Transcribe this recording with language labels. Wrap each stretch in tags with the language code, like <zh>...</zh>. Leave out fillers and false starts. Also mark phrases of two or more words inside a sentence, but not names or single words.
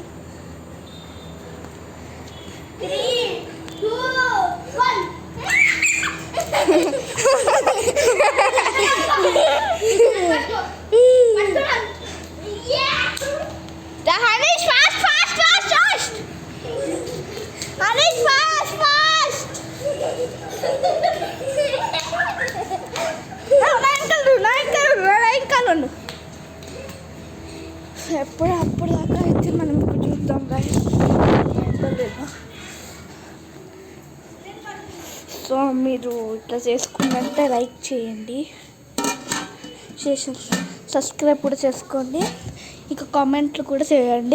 <en>3, 2, 1 Hanish, fast, fast, fast, fast. Hanish, fast, fast.</en> <te>నైన్ అప్పుడు దాకా అయితే మనం చూద్దాం గాయస్. సో మీరు ఇట్లా చేసుకున్నంటే లైక్ చేయండి, సబ్స్క్రైబ్ కూడా చేసుకోండి, ఇంకా కామెంట్లు కూడా చేయండి.</te>